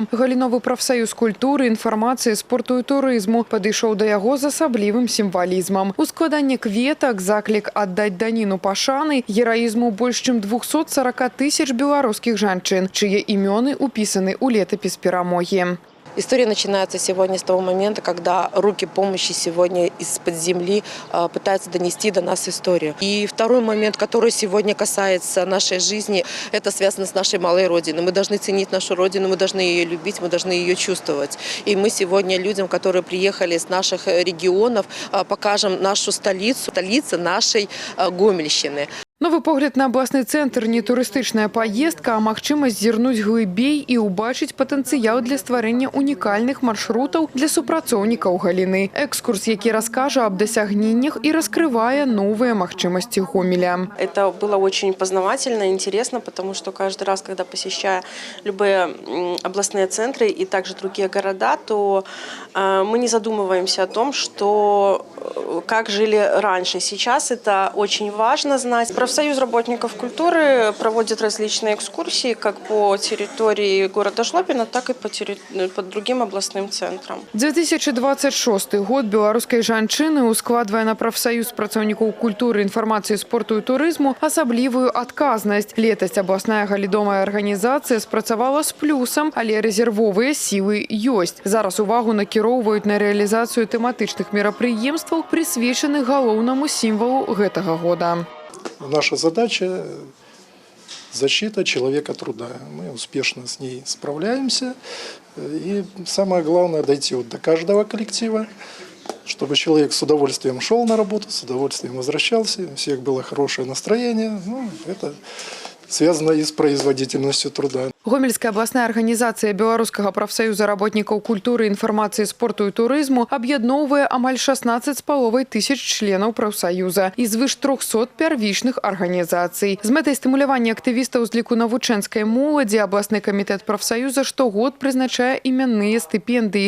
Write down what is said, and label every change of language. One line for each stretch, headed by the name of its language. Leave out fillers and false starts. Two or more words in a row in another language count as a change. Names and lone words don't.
Belarusian: Галіновы прафсаюз культуры, інфармацыі, спорту і турызму падышоў да яго з асаблівым сімвалізмам. Ускладанне кветак, заклік аддаць даніну пашаны, гераізму больш чым 240 тысяч беларускіх жанчын, чые імёны упісаны ў летапіс перамогі.
Russian: История начинается сегодня с того момента, когда руки помощи сегодня из-под земли пытаются донести до нас историю. И второй момент, который сегодня касается нашей жизни, это связано с нашей малой родиной. Мы должны ценить нашу родину, мы должны ее любить, мы должны ее чувствовать. И мы сегодня людям, которые приехали с наших регионов, покажем нашу столицу, столицу нашей Гомельщины.
Belarusian: Новы погляд на абласны цэнтр не турыстычная паездка, а магчымасць зірнуць глыбей і ўбачыць патэнцыял для стварэння унікальных маршрутаў для супрацоўнікаў галіны. Экскурс, які раскажа аб дасягненнях і раскрывае новыя магчымасці Гомеля.
Russian: Это было очень познавательно, интересно, потому что каждый раз, когда посещаю любые областные центры и также другие города, то мы не задумываемся о том, что как жили раньше. Сейчас это очень важно знать. Профсоюз работников культуры проводит различные экскурсии как по территории города Жлобина, так и по другим областным центрам.
Belarusian: 2026 год беларускай жанчыны ускладвае на прафсаюз працаўнікоў культуры, інфармацыі, спорту і турызму асаблівую адказнасць. Летась абласная галідомая арганізацыя спрацавала з плюсам, але рэзервовыя сілы ёсць. Зараз увагу накіроўваюць на рэалізацыю тэматычных мерапрыемстваў, прысвечаных галоўнаму сімвалу гэтага года.
Russian: Наша задача – защита человека труда. Мы успешно с ней справляемся. И самое главное – дойти до каждого коллектива, чтобы человек с удовольствием шел на работу, с удовольствием возвращался, у всех было хорошее настроение. Это связано и с производительностью труда.
Belarusian: Гомельская абласная арганізацыя беларускага прафсаюза работнікаў культуры, інфармацыі, спорту і турызму аб'ядноўвае амаль 16,5 тысяч членаў прафсаюза і звыш 300 первічных арганізацый. З мэтай стымулявання актывістаў з ліку навучэнскай моладзі абласны камітэт прафсаюза штогод прызначае імянныя стыпендыі.